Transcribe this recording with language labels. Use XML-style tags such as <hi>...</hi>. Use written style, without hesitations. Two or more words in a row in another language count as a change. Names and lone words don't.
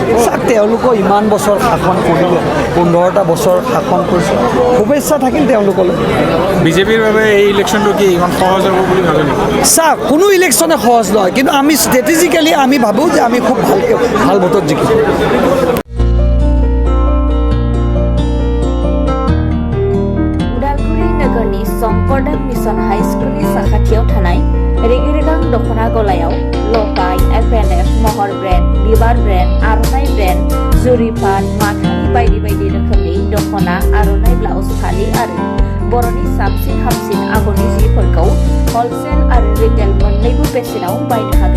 <as>চাওক, তেওঁলোকৰ ইমান বছৰ শাসন কৰিলে, 15টা বছৰ শাসন কৰিছে, শুভেচ্ছা থাকিল তেওঁলোকলৈ। বিজেপিৰ বাবে এই ইলেকশ্যনটো কি ইমান সহজ হ'ব বুলি ভাবে নেকি? চাওক, কোনো ইলেকশ্যনে সহজ নহয়, কিন্তু আমি ষ্ট্ৰেটেজিকেলি আমি ভাবোঁ যে আমি খুব ভাল ভোটত জিকিম।</as> <brx>उदालगुरि नोगोरनि शंकरदेव मिशन हाई स्कुलनि साखाथियाव थानाय रेगे-रेगां दख'ना गलायाव लकाय, FNF, महर ब्रेन्ड, बिबार ब्रेन्ड, आर'नाइ ब्रेन्ड, जुरिपाट, माथानि बायदि बायदि रोखोमनि दख'ना, आर'नाइ ब्लाउज, फालि आरो बर'नि साबसिन हामसिन आगरनि जिफोरखौ हलसेल आरो रिटेल मोन्नैबो बेसेनाव बायनो हागोन।</brx>